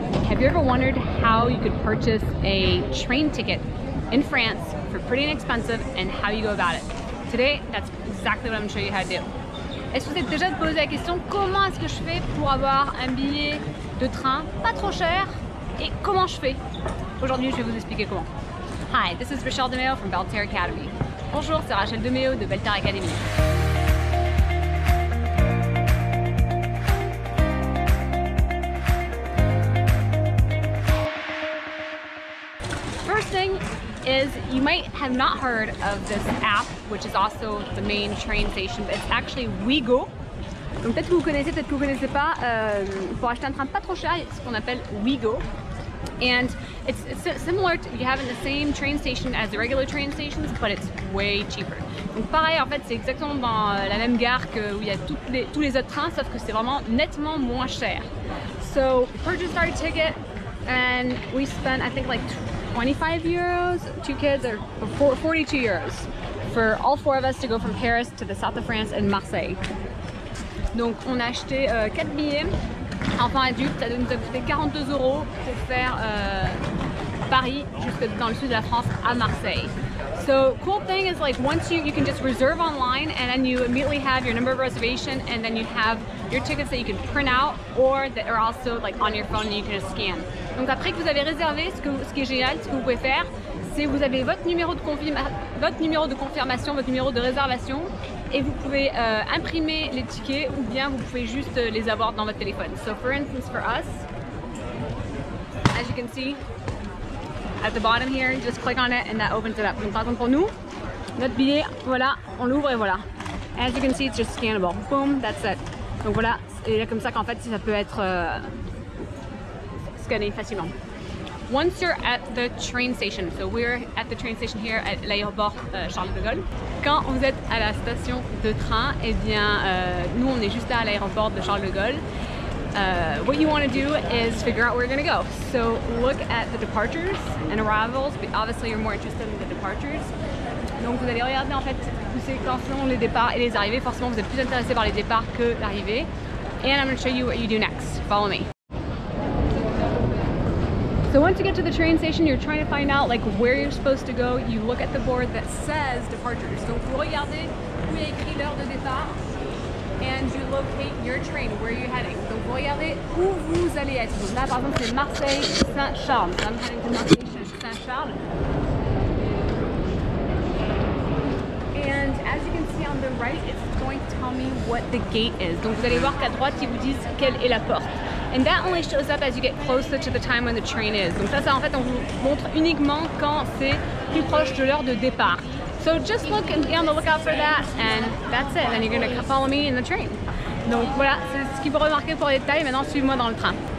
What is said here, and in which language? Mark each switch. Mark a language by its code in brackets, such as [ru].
[en] Have you ever wondered how you could purchase a train ticket in France for pretty inexpensive and how you go about it? Today, that's exactly what I'm going to show you how to do. [fr] Est-ce que vous êtes déjà posé la question comment est-ce que je fais pour avoir un billet de train pas trop cher et comment je fais? Aujourd'hui, je vais vous expliquer comment. [en] Hi, this is Rachele DeMeo from Belter Academy. [fr] Bonjour, c'est Rachele DeMeo de Belter Academy. [en] First thing is you might have not heard of this app, which is also the main train station, but it's actually OuiGo. [fr] Donc peut-être que vous connaissez, peut-être que vous connaissez pas. Pour acheter un train pas trop cher, c'est ce qu'on appelle OuiGo. [en] And it's similar to, you have in the same train station as the regular train stations, but it's way cheaper. [fr] Donc pareil, en fait, c'est exactement dans la même gare que où il y a tous les autres trains, sauf que c'est vraiment nettement moins cher. [en] So we purchased our ticket and we spent, I think, like 25 euros, two kids, or 42 euros for all four of us to go from Paris to the south of France and Marseille. [fr] Donc on a acheté 4 billets, enfants adultes, ça nous a coûté 42 euros pour faire Paris jusque dans le sud de la France à Marseille. [en] So cool thing is, like, once you can just reserve online and then you immediately have your number of reservation and then you have your tickets that you can print out or that are also like on your phone and you can just scan. [fr] Donc après que vous avez réservé, ce qui est génial, ce que vous pouvez faire, c'est vous avez votre numéro de confirmation, votre numéro de réservation et vous pouvez imprimer les tickets ou bien vous pouvez juste les avoir dans votre téléphone. [en] So for instance, for us, as you can see, at the bottom here, just click on it and that opens it up. [fr] Donc par exemple pour nous, notre billet, voilà, on l'ouvre et voilà. [en] As you can see, it's just scannable. Boom, that's it. [fr] Donc voilà, c'est comme ça qu'en fait ça peut être scanné facilement. [en] Once you're at the train station, so we're at the train station here at l'aéroport Charles de Gaulle. [fr] Quand vous êtes à la station de train, eh bien, nous on est juste là à l'aéroport de Charles de Gaulle. [en] What you want to do is figure out where you're going to go. So look at the departures and arrivals, but obviously you're more interested in the departures. [fr] Donc vous allez regarder en fait quand sont les départs et les arrivées. Forcément vous êtes plus intéressé par les départs que l'arrivée. [en] And I'm going to show you what you do next. Follow me. So once you get to the train station, you're trying to find out like where you're supposed to go. You look at the board that says departures. [fr] Donc vous regardez où il y a écrit l'heure de départ. [en] And you locate your train, where you're heading. [fr] Donc vous regardez où vous allez être. Donc là par exemple c'est Marseille Saint-Charles. [en] I'm heading to Marseille Saint-Charles. And as you can see on the right, it's going to tell me what the gate is. [fr] Donc vous allez voir qu'à droite ils vous disent quelle est la porte. [en] And that only shows up as you get closer to the time when the train is. [fr] Donc ça en fait on vous montre uniquement quand c'est plus proche de l'heure de départ. [en] So just look and be on the lookout for that, and that's it. And then you're going to follow me in the train. [fr] Donc voilà, c'est ce qu'il faut remarquer pour les détails. Maintenant, suivez-moi dans le train.